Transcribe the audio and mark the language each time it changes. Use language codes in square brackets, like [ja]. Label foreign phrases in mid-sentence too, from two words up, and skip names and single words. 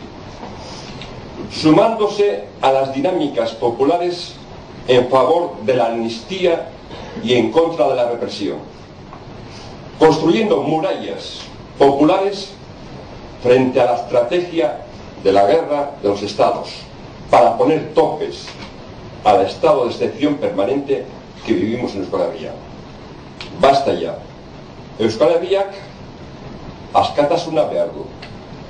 [es] sumándose a las dinámicas populares en favor de la amnistía y en contra de la represión, construyendo murallas populares frente a la estrategia de la guerra de los estados, para poner topes al estado de excepción permanente que vivimos en Euskal Herria. Basta ya. [eu] Euskal Herriak askatasuna behar du.